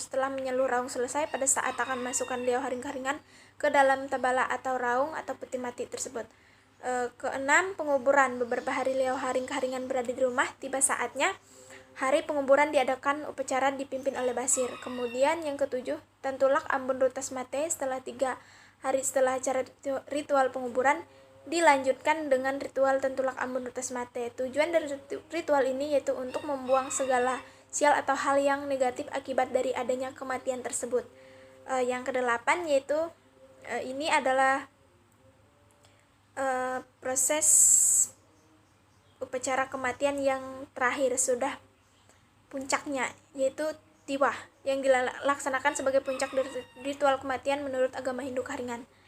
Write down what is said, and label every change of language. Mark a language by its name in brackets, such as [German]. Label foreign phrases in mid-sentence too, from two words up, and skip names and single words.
[Indonesian] Setelah menyaluh raung selesai, pada saat akan masukkan liau haring-haringan ke dalam tabala atau raung atau peti mati tersebut. Keenam, penguburan. Beberapa hari liau haring-haringan berada di rumah, tiba saatnya hari penguburan diadakan upacara dipimpin oleh basir. Kemudian yang ketujuh, tantulak ambun rutas mate. Setelah 3 hari setelah acara ritual penguburan dilanjutkan dengan ritual tantulak ambun rutas mate. Tujuan dari ritual ini yaitu untuk membuang segala sial atau hal yang negatif akibat dari adanya kematian tersebut. Yang kedelapan yaitu ini adalah proses upacara kematian yang terakhir, sudah puncaknya, yaitu tiwah yang dilaksanakan sebagai puncak dari ritual kematian menurut agama Hindu Karingan.